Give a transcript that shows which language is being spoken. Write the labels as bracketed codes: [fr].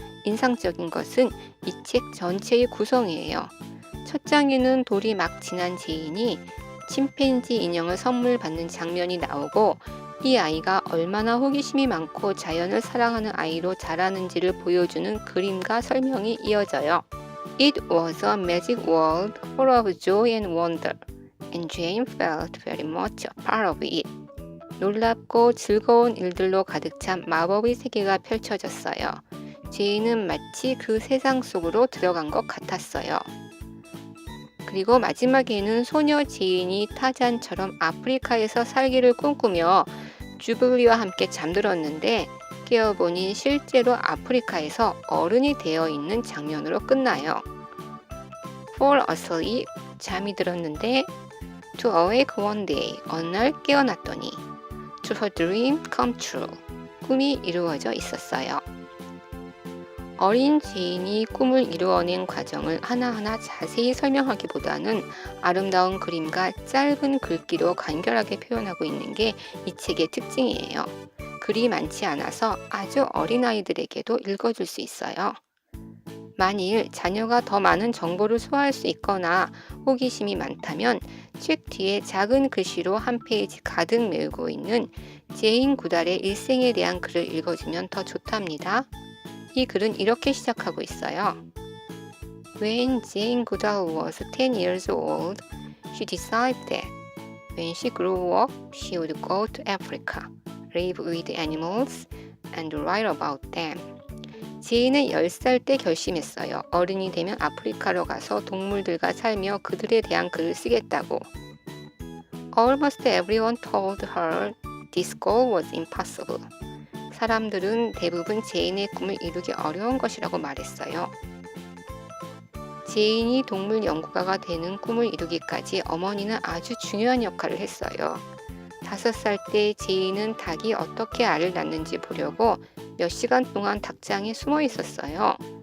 [ko] 인상적인 것은 이 책 전체의 구성이에요. 첫 장에는 돌이 막 지난 제인이 침팬지 인형을 선물 받는 장면이 나오고 이 아이가 얼마나 호기심이 많고 자연을 사랑하는 아이로 자라는지를 보여주는 그림과 설명이 이어져요. [en] It was a magic world full of joy and wonder. And Jane felt very much a part of it. [ko] 놀랍고 즐거운 일들로 가득 찬 마법의 세계가 펼쳐졌어요. 제인은 마치 그 세상 속으로 들어간 것 같았어요. 그리고 마지막에는 소녀 제인이 타잔처럼 아프리카에서 살기를 꿈꾸며 주블리와 함께 잠들었는데 깨어보니 실제로 아프리카에서 어른이 되어 있는 장면으로 끝나요. [en] Fall asleep, [ko] 잠이 들었는데 [en] To awake one day, [ko] 어느 날 깨어났더니 [en] To her dream come true, [ko] 꿈이 이루어져 있었어요. 어린 제인이 꿈을 이루어낸 과정을 하나하나 자세히 설명하기보다는 아름다운 그림과 짧은 글귀로 간결하게 표현하고 있는 게 이 책의 특징이에요. 글이 많지 않아서 아주 어린아이들에게도 읽어줄 수 있어요. 만일 자녀가 더 많은 정보를 소화할 수 있거나 호기심이 많다면 책 뒤에 작은 글씨로 한 페이지 가득 메우고 있는 제인 구달의 일생에 대한 글을 읽어주면 더 좋답니다. 이 글은 이렇게 시작하고 있어요. [en] When Jane Goodall was 10 years old, she decided that when she grew up, she would go to Africa, live with animals, and write about them. [ko] 제인은 10살 때 결심했어요. 어른이 되면 아프리카로 가서 동물들과 살며 그들에 대한 글을 쓰겠다고. [en] Almost everyone told her this goal was impossible. [ko] 사람들은 대부분 제인의 꿈을 이루기 어려운 것이라고 말했어요. 제인이 동물 연구가가 되는 꿈을 이루기까지 어머니는 아주 중요한 역할을 했어요. 5살 때 제인은 닭이 어떻게 알을 낳는지 보려고 몇 시간 동안 닭장에 숨어 있었어요.